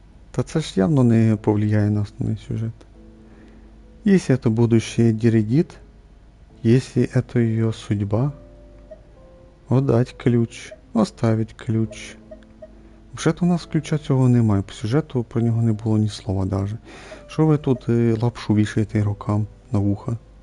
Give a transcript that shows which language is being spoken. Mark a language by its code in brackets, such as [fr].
[uk] Та це ж явно не повлияє на основний сюжет. [ru] Если это будущее Диридит, если это ее судьба, отдать ключ, оставить ключ. [uk] Вже-то у нас ключа цього немає, по сюжету про нього не було ні слова даже. Що ви тут лапшу вішаєте рукам на вуха?